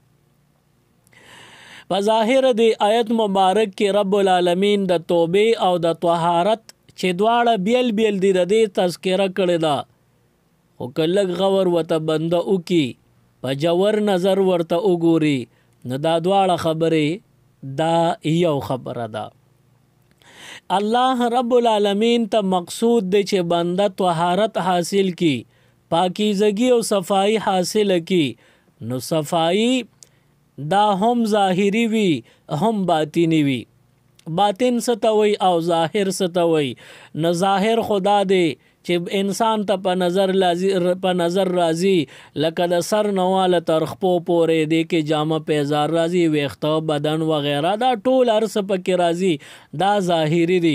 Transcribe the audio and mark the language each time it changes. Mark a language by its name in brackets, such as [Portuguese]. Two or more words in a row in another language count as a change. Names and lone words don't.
[Pashto] په ظاهر د آیت مبارک کې [Arabic] رب العالمین [Pashto] د توبې او د طهارت چې دواړه بیل بیل دي د دې تذکره کړې ده، خو که لږ غور ورته بنده وکړي، په جوور نظر ورته وګوري، نو دا دواړه خبرې دا یو خبره ده. [Arabic] الله رب العالمین [Pashto] ته مقصود دی چې بنده طهارت حاصل کی، پاکیزگی او صفائی حاصل کی. نو صفائی دا هم ظاهری وي هم باطینی وي. باطن ستوي او ظاهر ستوي. نو ظاهر خدا دی چې انسان ته په نظر راځي، لکه د سر نواله تر خپو پورې دی کې جامه پیزار راځي، ویښته بدن وغیره، دا ټول هر څه پکې راځي، دا ظاهری دی.